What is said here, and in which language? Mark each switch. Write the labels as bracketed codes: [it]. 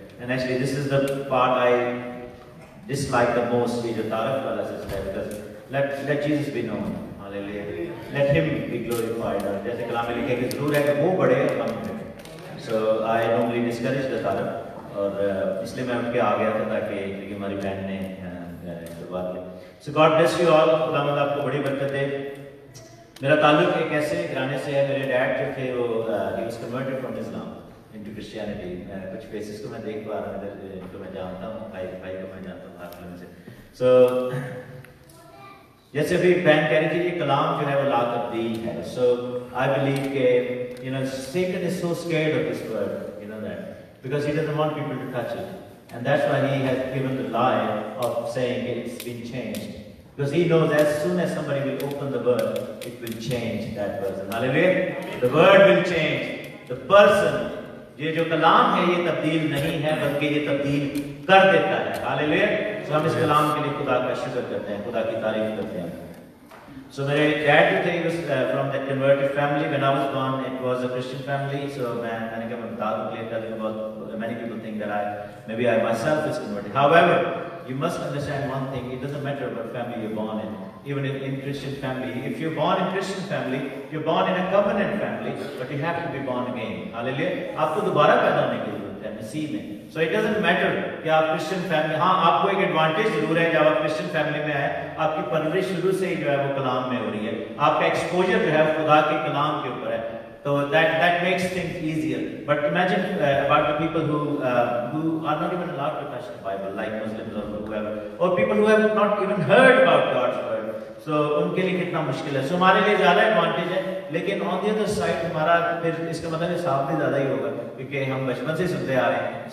[en] And actually this is the part I dislike the most, [hi] ये जो तारक वाला system है, [en] because let Jesus be known. Hallelujah. Let him be glorified. [hi] और जैसे कलाम में लिखे कि जरूर है कि वो बड़े और हम बड़े। [en] So I normally discourage the [hi] Tarak, और इसलिए मैं उनके आ गया था ताकि क्योंकि हमारी बहन ने बात की। [en] So God bless you all. [hi] खुदावंद आपको बड़ी बरकत दे। मेरा ताल्लुक एक ऐसे घराने से है, मेरे डैड जो थे वो [en] he was converted from Islam into Christianity. [hi] कुछ फेसेस को मैं देख पा रहा हूँ, इनको मैं जानता हूँ, भाई को मैं जानता हूँ हाथ से। So जैसे अभी बहन कह रही थी ये कलाम जो है वो ला तब्दील है। [en] So I believe कि Satan is so scared of this word, that because he doesn't want people to touch it, and that's why he has given the lie of saying it's been changed. Because he knows as soon as somebody will open the word, it will change that person. Hallelujah! The word will change. The person, [hi] ये जो कलाम है ये तब्दील नहीं है बल्कि ये तब्दील कर देता है। हालेलुया। तो हम इस कलाम के लिए खुदा का शुक्र करते हैं, खुदा की तारीफ करते हैं। [en] So [hi] मेरे [en] dad [hi] जो थे [en] was from that converted family. When I was born, it was a Christian family. So [hi] मैंने कहा मैं बता दूं [en] clear about many people think that maybe I myself is converted. However, you must understand one thing. It doesn't matter what family you're born in. Even in Christian family, if you're born in Christian family, you're born in a covenant family, but you have to be born again. Hallelujah. [hi] आपको दोबारा पैदा होने की जरूरत है मसीह में। [en] So it doesn't matter [hi] कि आप Christian family, हाँ आपको एक एडवांटेज जरूर है जब आप Christian family में आए, आपकी परवरिश शुरू से ही जो है वो कलाम में हो रही है, आपका एक्सपोजर जो है खुदा के कलाम के ऊपर है, तो [en] that makes things easier. But imagine about the people who are not even allowed to touch the Bible, like Muslims or whoever, or people who have not even heard about God's word. [hi] So उनके लिए कितना मुश्किल है। So हमारे लिए ज़्यादा advantage है, लेकिन [en] on the other side [hi] हमारा फिर इसका मतलब हिसाब भी ज़्यादा ही होगा क्योंकि हम बचपन से सुनते आ रहे हैं।